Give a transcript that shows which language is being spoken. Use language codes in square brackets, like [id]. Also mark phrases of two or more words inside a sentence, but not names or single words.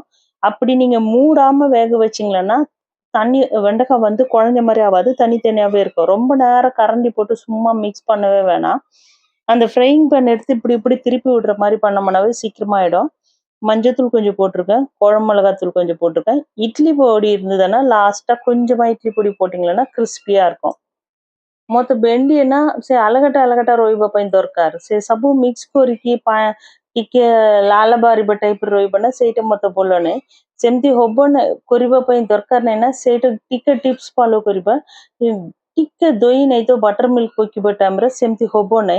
[ta] அப்படி நீங்க மூடாம வேக வச்சீங்களன்னா தண்ணி வெண்டைக்காய் வந்து குழஞ்ச மாதிரி ஆகாது, தனித்தனியாவே இருக்கும்। ரொம்ப நேரம் கரண்டி போட்டு சும்மா மிக்ஸ் பண்ணவே வேணாம்। அந்த [en] frying pan [ta] எடுத்து இப்படி இப்படி திருப்பி விடுற மாதிரி பண்ணோம்னாவே சீக்கிரமா ஆயிடும்। மஞ்சத்தூள் கொஞ்சம் போட்டிருக்கேன், குழம்பு மிளகாத்தூள் கொஞ்சம் போட்டிருக்கேன்। இட்லி பொடி இருந்ததுன்னா லாஸ்டா கொஞ்சமா இட்லி பொடி போட்டிங்கன்னா கிறிஸ்பியா இருக்கும்। [or] ମତେ ଭେଣ୍ଡି ନା ସେ ଆଲଗାଟା ରହିବା ପାଇଁ ଦରକାର, ସେ ସବୁ ମିକ୍ସ କରିକି ଟିକେ ଲାଲ ବାହାରିବା ଟାଇପର ରହିବ ନା, ସେଇଟା ମତେ ଭଲ ନାହିଁ। ସେମିତି ହବ ନା କରିବା ପାଇଁ ଦରକାର ନାହିଁ ନା, ସେଇଟା ଟିକେ [en] tips follow [or] କରିବା। ଟିକେ ଦହି ନାହିଁ ତ [en] butter milk [or] ପକେଇବା ଟାଇମରେ ସେମିତି ହବ ନାହିଁ।